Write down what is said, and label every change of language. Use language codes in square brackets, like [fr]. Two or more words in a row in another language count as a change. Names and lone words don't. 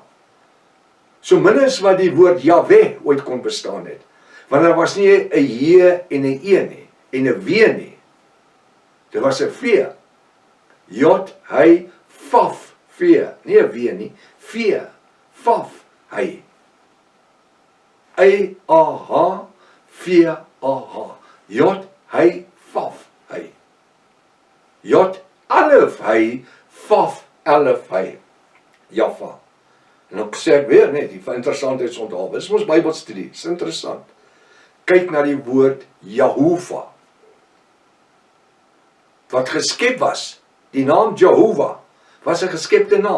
[af] So min as wat die woord Yahweh ooit kon bestaan het. Want daar was nie 'n J en 'n E nie, en 'n W nie. Dit was 'n V. Jod, hy, vaf, V. Nie 'n W nie, V, vaf, hy. Y-A-H, V-A-H. Jod, hy, vaf, hy. Jod, alef, hy, vaf, alef, hy. Java. En ek sê weer net, die interessantheidsonthou. Dis ons Bybelstudie, dis interessant. Kyk na die woord Jehovah. Wat geskep was, die naam Jehovah, was 'n geskepte naam.